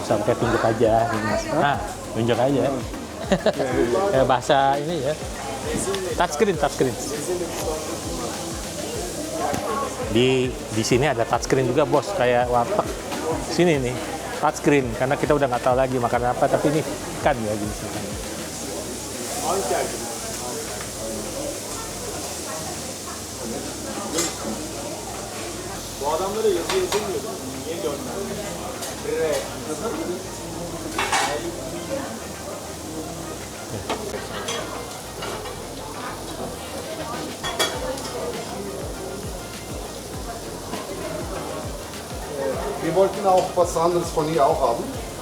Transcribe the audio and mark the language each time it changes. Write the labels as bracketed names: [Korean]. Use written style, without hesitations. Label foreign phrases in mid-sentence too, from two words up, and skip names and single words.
[Indonesian] Sampai tunjuk aja, Mas. Nah, tunjuk aja. Kayak bahasa ini ya. Touchscreen. Di sini ada touchscreen juga, Bos, kayak warteg. Sini nih, touchscreen karena kita udah nggak tahu lagi makan apa, tapi ini ikan ya gitu. [Turkish] Bu adamlara yazı yazılmıyordu. Niye gönderdin? [German] Wir wollten auch was anderes von ihr auch haben.